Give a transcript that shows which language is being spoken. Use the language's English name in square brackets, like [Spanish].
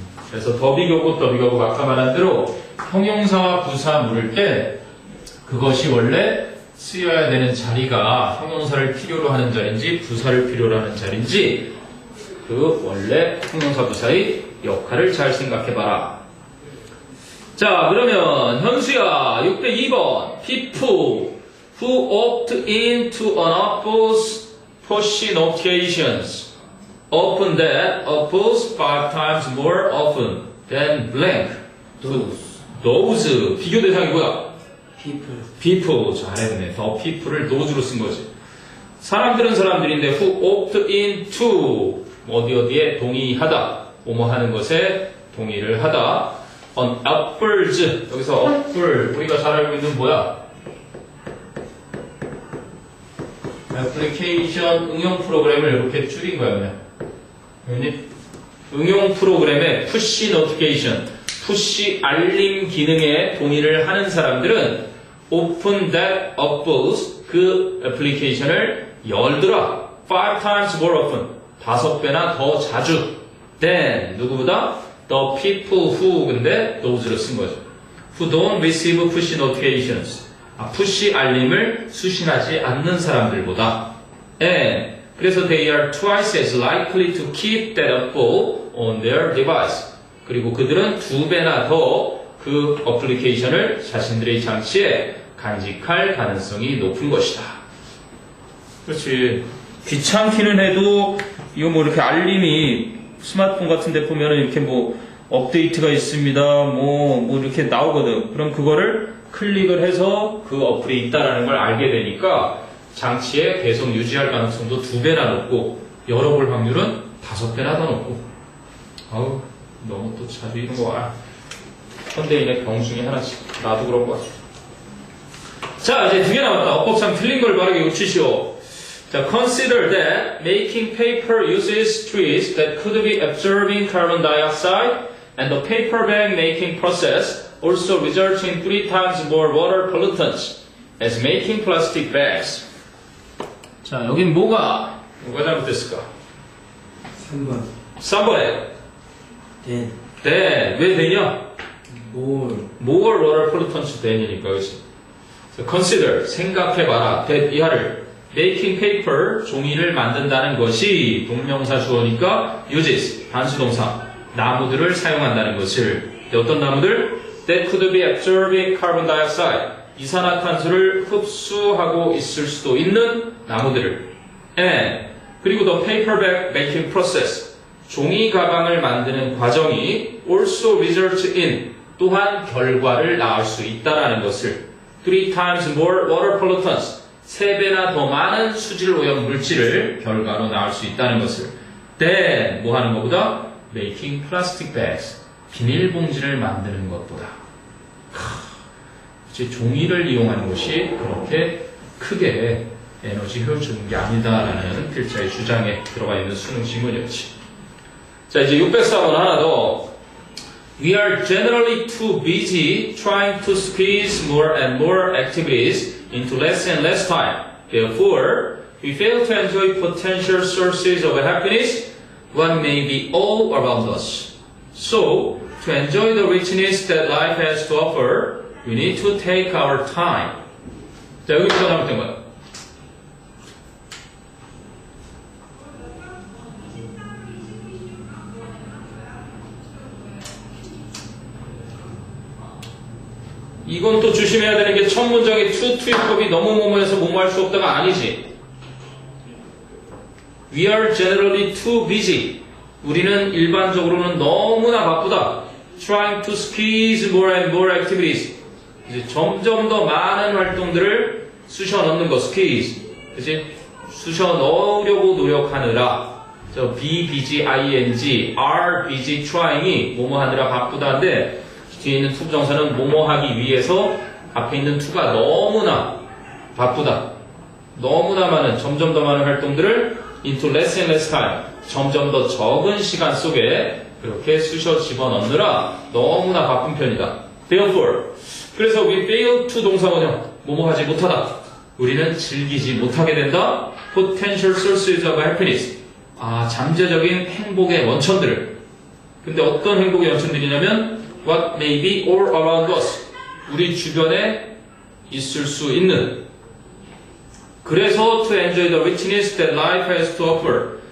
[Korean] 그래서 더 비교급 아까 말한 대로 형용사와 부사 물을 때 그것이 원래 쓰여야 되는 자리가 형용사를 필요로 하는 자리인지 부사를 필요로 하는 자리인지 그 원래 형용사 부사의 역할을 잘 생각해봐라. 자, 그러면 현수야 602번 [English] people who opt into an apple's push notifications open that apples 5 times more often than blank. [Korean] those 비교 대상이 뭐야? people. 잘했네. the people을 those로 쓴 거지. 사람들인데 [English] who opt into [Korean] 어디에 동의하다. 뭐뭐 하는 것에 동의를 하다. [English] on apples. [Korean] 여기서 apple 우리가 잘 알고 있는 뭐야? 애플리케이션 응용 프로그램을 이렇게 줄인 거야 그냥. 응용 프로그램의 푸시 노티피케이션, 푸시 알림 기능에 동의를 하는 사람들은 [English] open that apples [Korean] 그 애플리케이션을 열더라. [English] 5 times more often [Korean] 5배나 더 자주 than 누구보다 [English] the people who [Korean] 근데 those를 쓴 거죠. [English] who don't receive push notifications [Korean] 푸시 알림을 수신하지 않는 사람들보다 [English] and [Korean] 그래서 [English] they are twice as likely to keep that apple on their device. [Korean] 그리고 그들은 2배나 더 그 어플리케이션을 자신들의 장치에 간직할 가능성이 높은 것이다. 그렇지. 귀찮기는 해도 이거 뭐 이렇게 알림이 스마트폰 같은 데 보면은 이렇게 뭐 업데이트가 있습니다. 뭐 이렇게 나오거든. 그럼 그거를 클릭을 해서 그 어플이 있다라는 걸 알게 되니까 장치에 계속 유지할 가능성도 2배나 높고 열어볼 확률은 5배나 더 높고. 아우 너무 또 자주 이런 거 와. 현대인의 병 중에 하나씩. 나도 그런 거 같아. 자 이제 2개 남았다. 어법상 틀린 걸 바르게 고치시오. [English] 자, consider that making paper uses trees that could be absorbing carbon dioxide and the paper bag making process also results in 3 times more water pollutants as making plastic bags. [Korean] 자, 여긴 뭐가 잘못됐을까? 3번 3번에 [English] then [Korean] 왜 되냐? [English] more water pollutants than이니까 [Korean] 그렇지. consider 생각해봐라 that 이하를 [English] making paper [Korean] 종이를 만든다는 것이 동명사 주어니까 uses 단수동사 나무들을 사용한다는 것을. 어떤 나무들? [English] that could be absorbing carbon dioxide [Korean] 이산화탄소를 흡수하고 있을 수도 있는 나무들을. and 그리고 [English] the paper bag making process [Korean] 종이 가방을 만드는 과정이 [English] also results in [Korean] 또한 결과를 낳을 수 있다라는 것을. [English] 3 times more water pollutants [Korean] 3배나 더 많은 수질 오염 물질을 결과로 낳을 수 있다는 것을. then 뭐 하는 것보다 [English] making plastic bags [Korean] 비닐봉지를 만드는 것보다 이제 종이를 이용하는 것이 그렇게 크게 에너지 효율적인 게 아니다라는 필자의 주장에 들어가 있는 수능 지문이었지. 자 이제 604번 하나 더. [English] We are generally too busy trying to squeeze more and more activities into less and less time. Therefore, we fail to enjoy potential sources of happiness, what may be all around us. So, to enjoy the richness that life has to offer, we need to take our time. [Korean] 자, 여기부터 잘못된 거야. 이건 또 조심해야 되는 게 첫 문장의 to 투입법이 너무 뭐뭐해서 뭐뭐 할 수 없다가 아니지. [English] We are generally too busy. [Korean] 우리는 일반적으로는 너무나 바쁘다. [English] Trying to squeeze more and more activities. [Korean] 이제 점점 더 많은 활동들을 쑤셔 넣는 거, squeeze. 그치? 쑤셔 넣으려고 노력하느라. 저 be busy, ing, are busy, trying이 뭐뭐 하느라 바쁘다인데 뒤에 있는 to 부정사는 뭐뭐 하기 위해서 앞에 있는 to가 너무나 바쁘다. 너무나 많은, 점점 더 많은 활동들을 [English] into less and less time. [Korean] 점점 더 적은 시간 속에 그렇게 쑤셔 집어넣느라 너무나 바쁜 편이다. Therefore, 그래서 [English] we fail to [Korean] 동사원형, 뭐뭐 하지 못하다. 우리는 즐기지 못하게 된다. [English] Potential sources of happiness. [Korean] 잠재적인 행복의 원천들을. 근데 어떤 행복의 원천들이냐면 [English] what may be all around us. [Korean] 우리 주변에 있을 수 있는. [English] 그래서 to enjoy the richness that life has to offer.